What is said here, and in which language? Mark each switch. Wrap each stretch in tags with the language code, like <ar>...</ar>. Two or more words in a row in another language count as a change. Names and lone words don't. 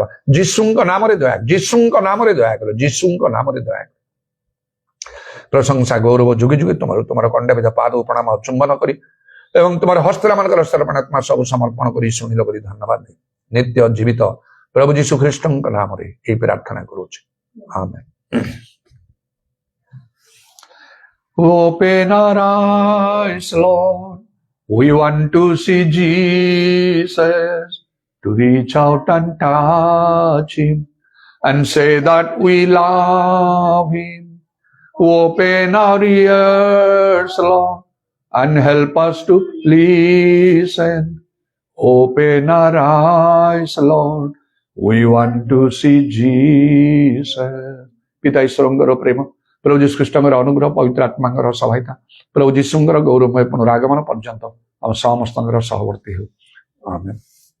<or>ଯୀଶୁଙ୍କ ନାମରେ ଦୟା, ଯୀଶୁଙ୍କ ନାମରେ ଦୟା କର, ଯୀଶୁଙ୍କ ନାମରେ ଦୟା କର। ପ୍ରଶଂସା ଗୌରବ ଯୁଗେ ଯୁଗେ ତୁମର କଣ୍ଡାବିଧ ପାଦ ପ୍ରଣାମ ଚୁମ୍ବନ କରି ଏବଂ ତୁମର ହସ୍ତମାନଙ୍କର ସର୍ପଣାତ୍ମା ସବୁ ସମର୍ପଣ କରି ଶୁଣିଲ କରି ଧନ୍ୟବାଦ ଦେଇ ନିତ୍ୟ ଜୀବିତ ପ୍ରଭୁ ଯୀଶୁ ଖ୍ରୀଷ୍ଟଙ୍କ ନାମରେ ଏହି ପ୍ରାର୍ଥନା କରୁଛି, ଆମେନ୍।</or> <en>Open our eyes, Lord. We want to see Jesus, to reach out and touch him and say that we love him. Open our ears, Lord, and help us to listen. Open our eyes, Lord. We want to see Jesus.</en> <or>ପିତା ଈଶ୍ୱରଙ୍କର ପ୍ରେମ, ପ୍ରଭୁ ଯୀଶୁ ଖ୍ରୀଷ୍ଟଙ୍କର ଅନୁଗ୍ରହ, ପବିତ୍ର ଆତ୍ମାଙ୍କର ସହାୟତା, ପ୍ରଭୁ ଯୀଶୁଙ୍କର ଗୌରବମୟ ପୁନରାଗମନ ପର୍ଯ୍ୟନ୍ତ ଆମ ସମସ୍ତଙ୍କର ସହବର୍ତ୍ତୀ ହେଉ, ଆମେନ୍।</or>